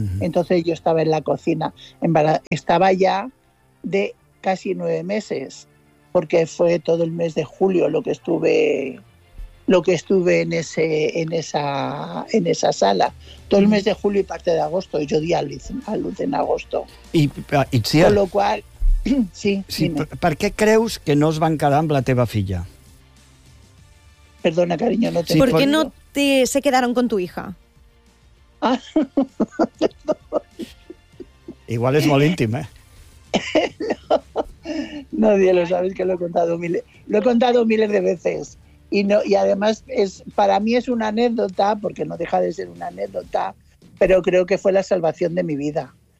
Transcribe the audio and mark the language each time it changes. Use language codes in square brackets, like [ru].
[es] Entonces yo estaba en la cocina, estaba ya de casi 9 meses, porque fue todo el mes de julio lo que estuve en esa sala. Todo el mes de julio y parte de agosto, y yo di a luz en agosto. Con lo cual... Sí, sí. [ca] Per què creus que no es van quedar amb la teva filla? [es] Perdona, cariño, no te... ¿Por qué no te se quedaron con tu hija? Ah, [ca] igual és molt íntim, [es] No, Nadie lo sabe, que lo he contado miles de veces. Y además, para mí es una anécdota, porque no deja de ser una anécdota, pero creo que fue la salvación de mi vida.